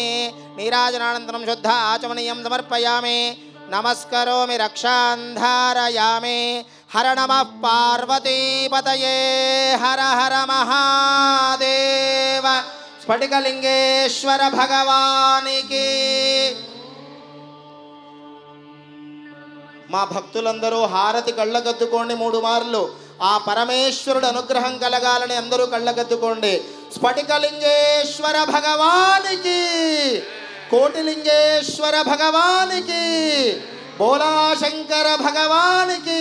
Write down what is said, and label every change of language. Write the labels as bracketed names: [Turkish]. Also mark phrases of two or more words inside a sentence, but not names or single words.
[Sanskrit] नीराजनानन्तरं शुद्ध आचमनीयं समर्पयामि। नमस्करोमि रक्षां धारयामि। हर नमः पार्वतीपतये हर हर महादेव। [Telugu] స్ఫటికలింగేశ్వర భగవానికి। మా భక్తులందరూ హారతి కళ్ళగద్దుకోండి 3 మార్లు. ఆ పరమేశ్వరుడు అనుగ్రహం కలగాలని అందరూ కళ్ళగద్దుకోండి. స్ఫటికలింగేశ్వర భగవానికి, కోటిలింగేశ్వర భగవానికి, బోలాశంకర భగవానికి.